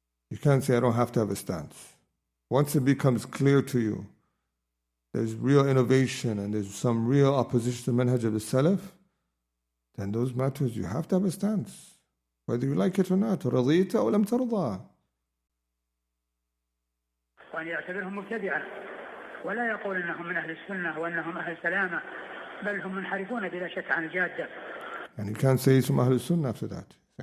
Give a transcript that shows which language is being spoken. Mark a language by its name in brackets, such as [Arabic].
[English] You can't say, I don't have to have a stance. Once it becomes clear to you, there's real innovation and there's some real opposition to the manhaj of the Salaf, then those matters you have to have a stance, whether you like it or not. [Arabic] رضيت أو لم ترضى. وأن يعتبرهم مبتدعة ولا يقول أنهم من أهل السنة وأنهم أهل سلامة، بل هم منحرفون بلا شك عن الجادة. [English] And you can't say he's from Ahl Sunnah after that.